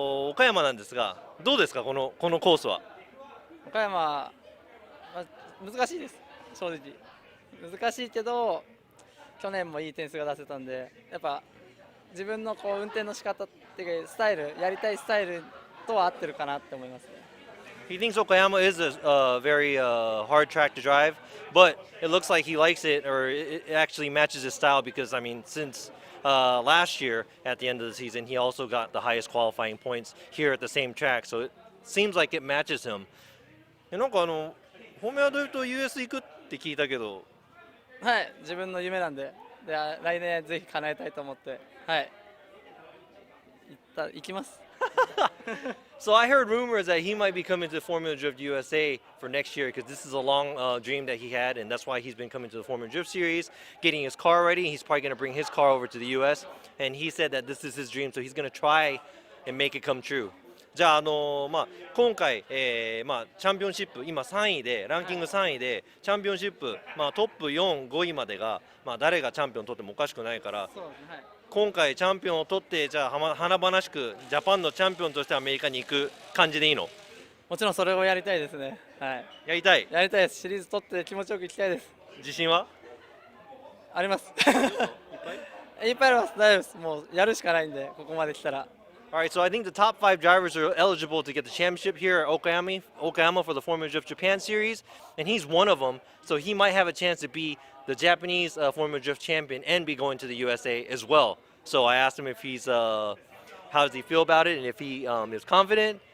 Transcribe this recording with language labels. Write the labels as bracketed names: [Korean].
[Japanese] 岡山なんですが、どうですかこのコースは？岡山、難しいです。正直難しいけど、去年もいい点数が出せたんで、やっぱ自分のこう運転の仕方っていうかスタイル、やりたいスタイルとは合ってるかなって思いますね。 [English] He thinks Okayama is a very hard track to drive, but it looks like he likes it, or it actually matches his style because, I mean, since last year at the end of the season, he also got the highest qualifying points here at the same track, so it seems like it matches him. [Japanese] なんかホメアドリフト US 行くって聞いたけど、はい、自分の夢なんで、来年ぜひ叶えたいと思って、はい、行きます。 [English] So I heard rumors that he might be coming to Formula Drift USA for next year because this is a long dream that he had, and that's why he's been coming to the Formula Drift Series, getting his car ready. He's probably going to bring his car over to the US, and he said that this is his dream, so he's going to try and make it come true. [Japanese] じゃあ、今回、チャンピオンシップ今3位でランキング3位でチャンピオンシップ、トップ4、5位までが、誰がチャンピオン取ってもおかしくないから、今回チャンピオンを取ってじゃあ華々しくジャパンのチャンピオンとしてアメリカに行く感じでいいの？もちろんそれをやりたいですね。はい。やりたいです。シリーズ取って気持ちよく行きたいです。自信は？あります。いっぱいあります。大丈夫です。もうやるしかないんでここまで来たら。 [English] Alright, so I think the top 5 drivers are eligible to get the championship here at Okayama for the Formula Drift Japan Series, and he's one of them, so he might have a chance to be the Japanese Formula Drift champion and be going to the USA as well. So I asked him if he's, how does he feel about it, and if he is confident.